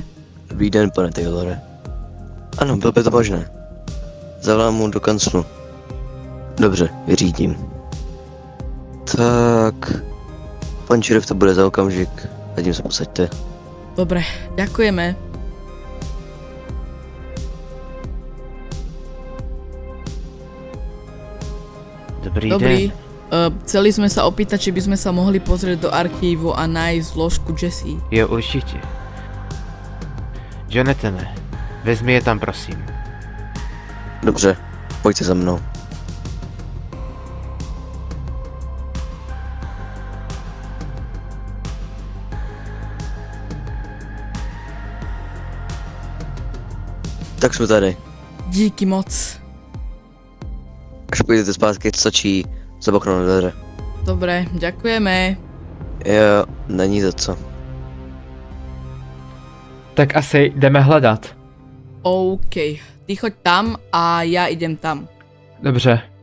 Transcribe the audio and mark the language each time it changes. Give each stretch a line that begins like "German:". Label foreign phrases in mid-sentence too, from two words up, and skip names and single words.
Czech: Dobrý den, pane Taylore. Ano, bylo by to možné. Zavolám mu do kanclu. Dobře, vyřídím. Tak... Pan šerif to bude za okamžik, a tím se posaďte.
Slovak: Dobre, ďakujeme.
Czech: Dobrý Dobrý. den.
Slovak: Chceli sme sa opýtať, či by sme sa mohli pozrieť do archívu a nájsť zložku Jessie.
Czech: Jo, určitě. Jonathane, vezmi je tam, prosím. Dobře, pojďte za mnou. Tak jsme tady. Díky moc. Až půjdete zpátky, stačí zaboknout dveře.
Slovak: Dobre, ďakujeme.
Czech: Jo, není za co. Tak asi jdeme hledat.
Slovak: OK, ty choď tam a ja idem tam.
Czech: Dobře.